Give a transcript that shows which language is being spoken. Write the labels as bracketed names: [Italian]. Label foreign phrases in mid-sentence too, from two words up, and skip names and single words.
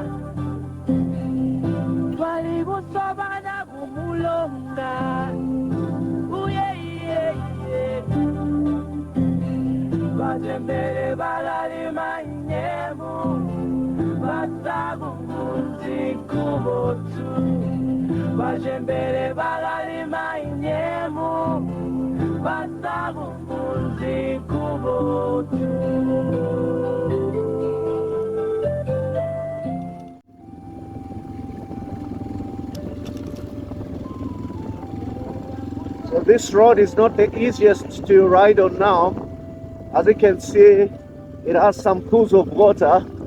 [Tonga (Zambia)] twali kusabana kumulonga Bajembere balalima nyemu Basagu muzi kubotu Bajembere balalima nyemu Basagu muzi kubotu [English] So this road is not the easiest to ride on now. As you can see, it has some pools of water.